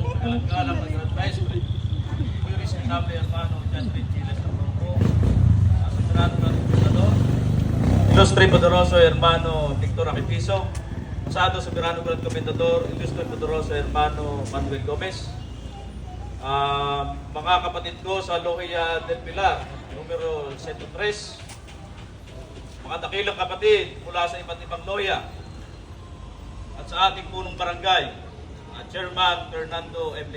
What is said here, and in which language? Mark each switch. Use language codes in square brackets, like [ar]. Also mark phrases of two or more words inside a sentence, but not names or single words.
[tl] Galang Nag-Advisory, [es] muy respetable hermano John Chiles ng Bronco, Asociado ng Gobernador, Ilustre Poderoso hermano Victor Aquipiso, Pasado Soberano Grand Comendador, Ilustre Poderoso hermano Manuel Gomez, [tl] mga kapatid ko sa Logia del Pilar, numero 103, mga dakilang kapatid mula sa iba't ibang loya, at sa ating punong barangay, Chairman Fernando M.